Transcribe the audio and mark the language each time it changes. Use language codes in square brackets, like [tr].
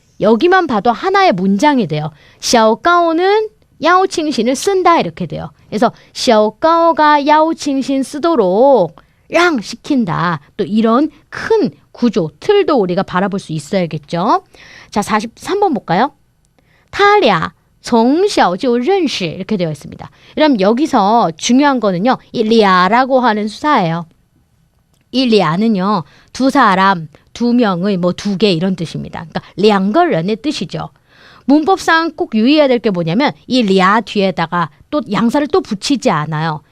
[ko] 여기만 봐도 하나의 문장이 돼요. 小高는 邀请信을 쓴다 이렇게 돼요. 그래서 小高가 邀请信 쓰도록 랑 시킨다. 또 이런 큰 구조, 틀도 우리가 바라볼 수 있어야겠죠. 자, 43번 볼까요? [zh] 他俩从小就认识 [ko] 이렇게 되어 있습니다. 그럼 여기서 중요한 거는요. 이 랴라고 하는 수사예요. 이 랴는요. 두 사람, 두 명의 뭐 두 개 이런 뜻입니다. 그러니까 [zh] 两个人 [ko] 의 뜻이죠. 문법상 꼭 유의해야 될 게 뭐냐면 이 랴 뒤에다가 또 양사를 또 붙이지 않아요.